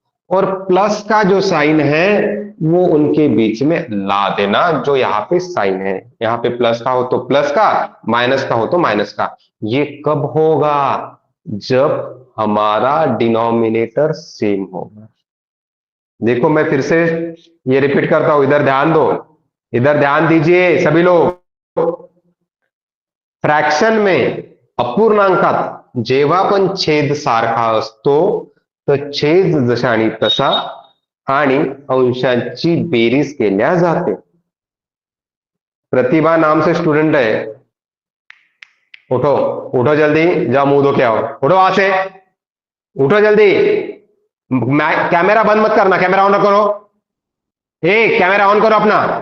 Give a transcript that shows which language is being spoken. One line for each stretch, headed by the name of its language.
Hindi: और प्लस का जो साइन है वो उनके बीच में ला देना, जो यहाँ पे साइन है, यहाँ पे प्लस का हो तो प्लस का, माइनस का हो तो माइनस का। ये कब होगा? जब हमारा डिनोमिनेटर सेम होगा। देखो मैं फिर से ये रिपीट करता हूं, इधर ध्यान दो, इधर ध्यान दीजिए सभी लोग।
Marathi: फ्रॅक्शन में अपूर्णांकात जेव्हा पण छेद सारखा असतो, तर छेद जशानी तसा आणि अंशांची बेरीज केल्या जाते।
Hindi: प्रतिभा नाम से स्टूडेंट है, उठो, उठो जल्दी, जाओ मुंह धो के आओ, उठो वहां से, उठो जल्दी। कैमरा बंद मत करना, कैमरा ऑन करो, कैमरा ऑन करो अपना।